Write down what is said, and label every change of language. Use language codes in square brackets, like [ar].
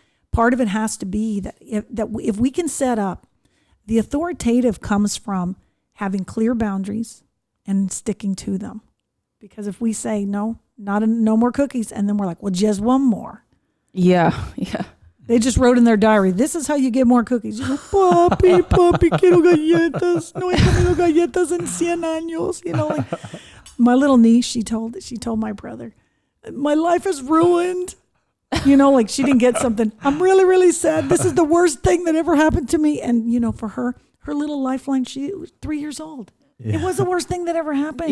[en] Part of it has to be that if we can set up, the authoritative comes from having clear boundaries and sticking to them. Because if we say no more cookies, and then we're like, well, just one more. Yeah. They just wrote in their diary, this is how you get more cookies. You go, [es] papi, quiero galletas. No he comido galletas en 100 años. [en] Like my little niece, she told my brother, my life is ruined. Like she didn't get something. I'm really, really sad. This is the worst thing that ever happened to me. And, for her little lifeline, she was 3 years old. Yeah. It was the worst thing that ever happened.